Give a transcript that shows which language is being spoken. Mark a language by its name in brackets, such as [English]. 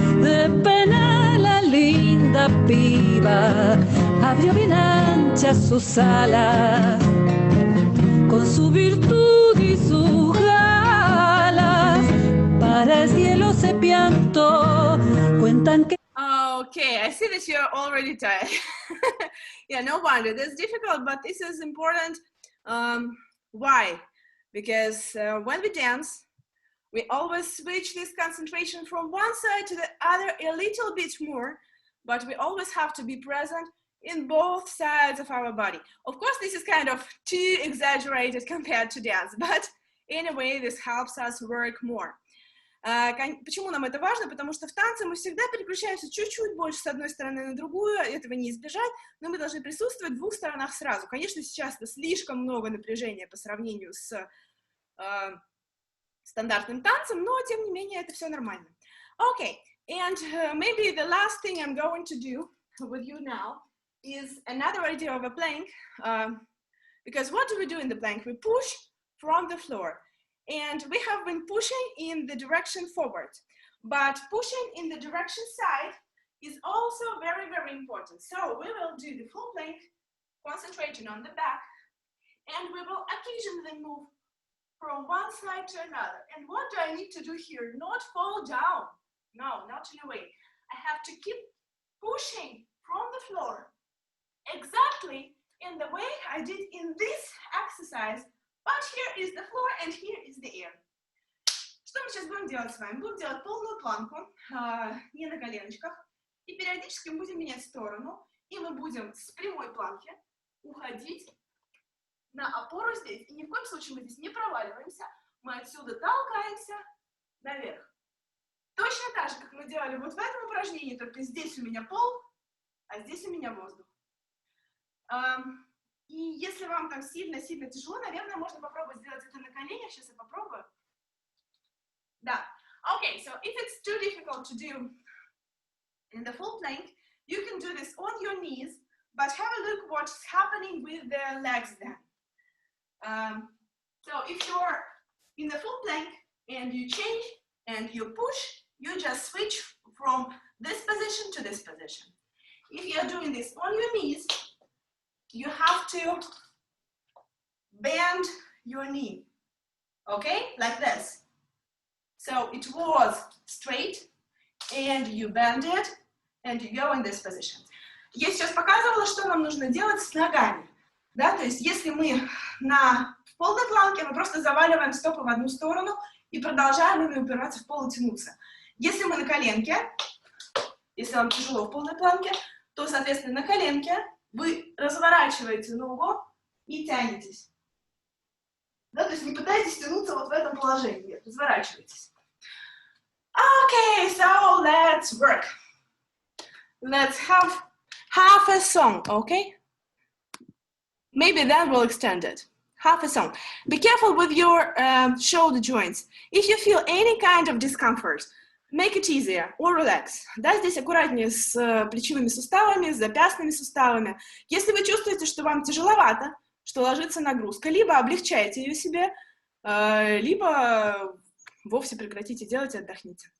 [Spanish] De pena la linda piba abrió bien anchas sus alas, con su virtud y sus galas para el cielo se piantó. Cuentan que [English] Okay, I see that you're already tired. Yeah, no wonder. That's difficult, but this is important. Why? Because when we dance, we always switch this concentration from one side to the other a little bit more, but we always have to be present in both sides of our body. Of course, this is kind of too exaggerated compared to dance, but anyway, this helps us work more. [Russian] Почему нам это важно? Потому что в танце мы всегда переключаемся чуть-чуть больше с одной стороны на другую, этого не избежать, но мы должны присутствовать в двух сторонах сразу. Конечно, сейчас это слишком много напряжения по сравнению с стандартным танцем, но тем не менее это все нормально. [English] Okay, and maybe the last thing I'm going to do with you now is another idea of a plank, because what do we do in the plank? We push from the floor. And we have been pushing in the direction forward, but pushing in the direction side is also very, very important. So we will do the full plank, concentrating on the back, and we will occasionally move from one side to another. And what do I need to do here? Not fall down. No, not in a way. I have to keep pushing from the floor exactly in the way I did in this exercise. But here is the floor and here is the air. [Russian] Что мы сейчас будем делать с вами? Будем делать полную планку, не на коленочках, и периодически мы будем менять сторону, и мы будем с прямой планки уходить на опору здесь. И ни в коем случае мы здесь не проваливаемся, мы отсюда толкаемся наверх. Точно так же, как мы делали вот в этом упражнении, только здесь у меня пол, а здесь у меня воздух. И если вам там сильно-сильно тяжело, наверное, можно попробовать сделать это на коленях. Сейчас я попробую. Да. [English] Okay, so if it's too difficult to do in the full plank, you can do this on your knees, but have a look what's happening with the legs then. So if your in the full plank and you change and you push, you just switch from this position to this position. If you're doing this on your knees, you have to bend your knee, okay, like this. So it was straight, and you bend it, and you go in this position. [Russian] Я сейчас показывала, что нам нужно делать с ногами. Да? То есть если мы в полной планке, мы просто заваливаем стопы в одну сторону и продолжаем ими упираться в пол и тянуться. Если мы на коленке, если вам тяжело в полной планке, то, соответственно, на коленке вы разворачиваете ногу и тянетесь. Да? То есть не пытайтесь тянуться вот в этом положении, нет, разворачивайтесь. [English] Okay, so let's work. Let's have half a song, okay? Maybe that will extend it. Half a song. Be careful with your shoulder joints. If you feel any kind of discomfort, make it easier or relax. [Russian] Да, здесь аккуратнее с плечевыми суставами, с запястными суставами. Если вы чувствуете, что вам тяжеловато, что ложится нагрузка, либо облегчайте ее себе, либо вовсе прекратите делать и отдохните.